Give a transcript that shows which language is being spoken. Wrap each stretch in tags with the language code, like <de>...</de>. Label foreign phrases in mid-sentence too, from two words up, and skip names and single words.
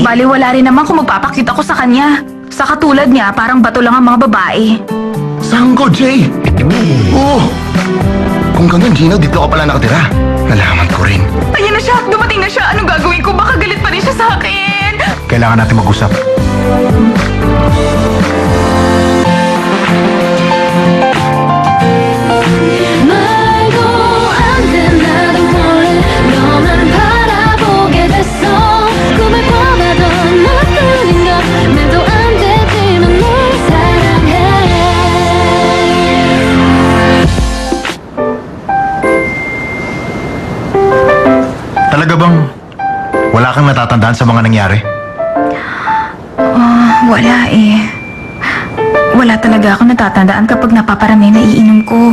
<tl>Baliwala rin naman kung magpapakit ako sa kanya. Sa katulad niya, parang bato lang ang mga babae. Saan ko, Jay? Oh! Kung ganun, Gino, dito ka pala nakatira. Nalaman ko rin. Ayan na siya! Dumating na siya! Anong gagawin ko? Baka galit pa rin siya sa akin! Kailangan natin mag-usap.</tl> <ko>말도 안 돼 나도 몰래 너만 바라보게 됐어 꿈을 꿔봐도 너뿐인 것 말도 안 되지만 널 사랑해</ko> <tl>Talaga bang wala kang natatandaan sa mga nangyari? Wala eh. Wala talaga ako natatandaan kapag napaparami na iinom ko.</tl>